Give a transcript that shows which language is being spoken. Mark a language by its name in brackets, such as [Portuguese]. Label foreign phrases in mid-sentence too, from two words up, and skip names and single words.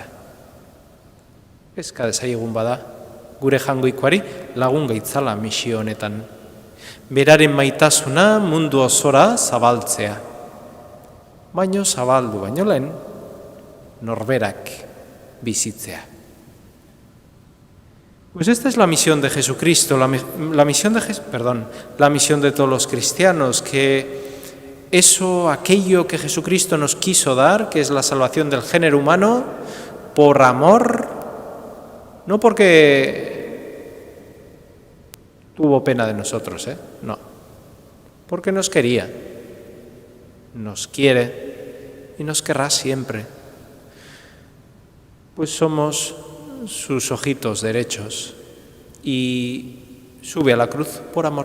[Basque] Eska dezaiegun bada, gure jangoikoari lagun gaitzala misio honetan. Beraren maitasuna mundu osora zabaltzea. Baino zabaldu baino lehen, norberak bizitzea. [Spanish] Pues esta es la misión de Jesucristo, la misión de todos los cristianos, que aquello que Jesucristo nos quiso dar, que es la salvación del género humano, por amor, no porque tuvo pena de nosotros, no, porque nos quería, nos quiere y nos querrá siempre, pues somos sus ojitos derechos, y sube a la cruz por amor.